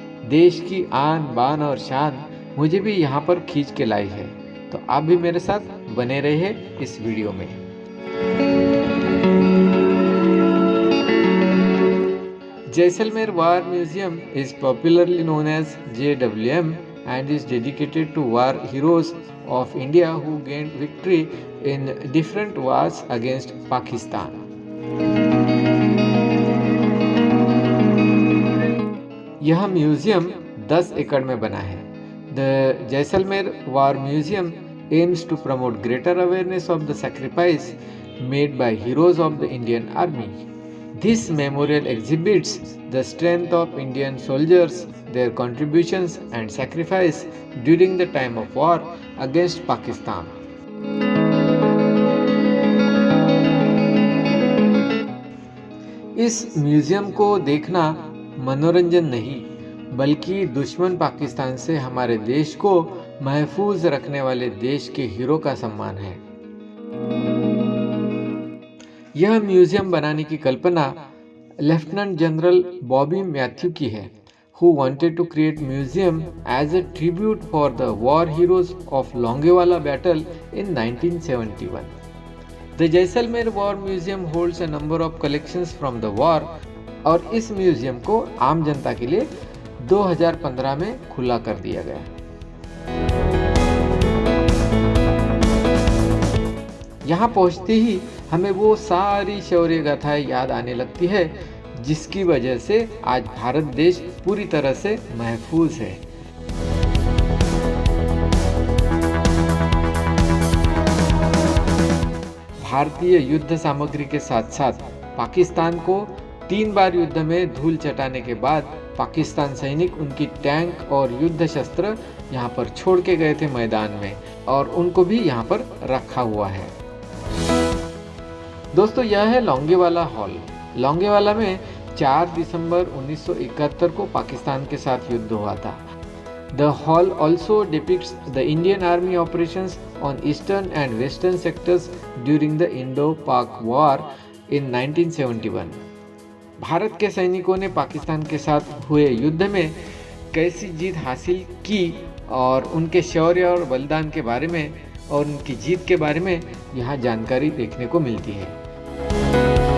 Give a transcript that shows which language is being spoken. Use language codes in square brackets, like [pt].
[hi] देश की आन बान और शान मुझे भी यहाँ पर खींच के लाई है, तो आप भी मेरे साथ बने रहिए इस वीडियो में। [en] Jaisalmer War Museum is popularly known as JWM and is dedicated to war heroes of India who gained victory in different wars against Pakistan. [hi] यह म्यूजियम 10 एकड़ में बना है। [en] The Jaisalmer War Museum aims to promote greater awareness of the sacrifice made by heroes of the Indian Army. This memorial exhibits the strength of Indian soldiers, their contributions and sacrifice during the time of war against Pakistan. [hi] इस museum को देखना मनोरंजन नहीं बल्कि दुश्मन पाकिस्तान से हमारे देश को महफूज रखने वाले देश के हीरो का सम्मान है। यह म्यूजियम बनाने की कल्पना लेफ्टिनेंट जनरल बॉबी मैथ्यू की है, [en] who wanted to create museum as a tribute for the war heroes of Longewala battle in 1971. The Jaisalmer War Museum holds a number of collections from the war [hi] और इस museum को आम जनता के लिए 2015 में खुला कर दिया गया। यहाँ पहुँचते ही हमें वो सारी शौर्य गाथाएं याद आने लगती है जिसकी वजह से आज भारत देश पूरी तरह से महफूज है। भारतीय युद्ध सामग्री के साथ साथ पाकिस्तान को 3 बार युद्ध में धूल चटाने के बाद पाकिस्तान सैनिक उनकी टैंक और युद्ध शस्त्र यहाँ पर छोड़ के गए थे मैदान में और उनको भी यहाँ पर रखा हुआ है। दोस्तों यह है लोंगेवाला हॉल। लोंगेवाला में 4 दिसंबर 1971 को पाकिस्तान के साथ युद्ध हुआ था। [en] The hall also depicts the Indian Army operations on eastern and western sectors during the Indo-Pak War in 1971. [hi] Bharat के सैनिकों ने पाकिस्तान के साथ हुए युद्ध में कैसी जीत हासिल की और उनके शौर्य और बलिदान के बारे में और उनकी जीत के बारे में यहाँ जानकारी देखने को मिलती है।